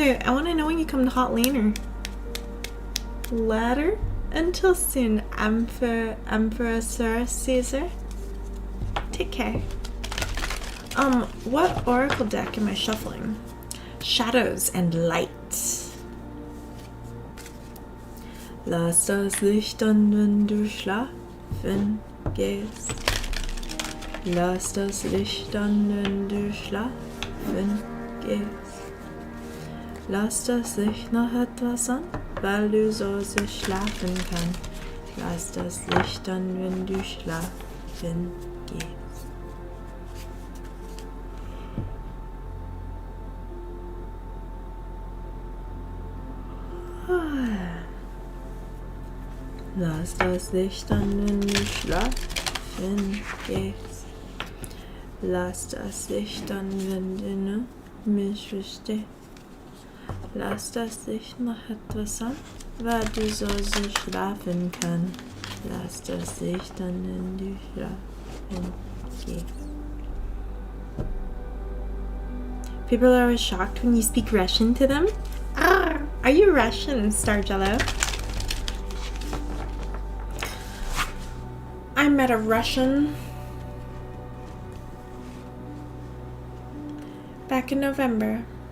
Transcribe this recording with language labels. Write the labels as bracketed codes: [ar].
[en] I want to know when you come to Hotlanta. Later? Until soon, Emperor Sir Caesar. Take care. What oracle deck am I shuffling? Shadows and Light. [de] Lass das Licht an, wenn du schlafen gehst. Lass das Licht an, wenn du schlafen gehst. Lass das Licht noch etwas an, weil du so sehr schlafen kannst. Lass das Licht an, wenn du schlafen gehst. Lass das Licht an, wenn du schlafen gehst. Lass das Licht an, wenn du mich verstehst. Lass das Licht noch etwas an, weil du so sehr schlafen kannst. Lass das Licht an, wenn du schlafen gehst. [en] People are always shocked when you speak Russian to them. Are you Russian, Starjello? I met a Russian back in November.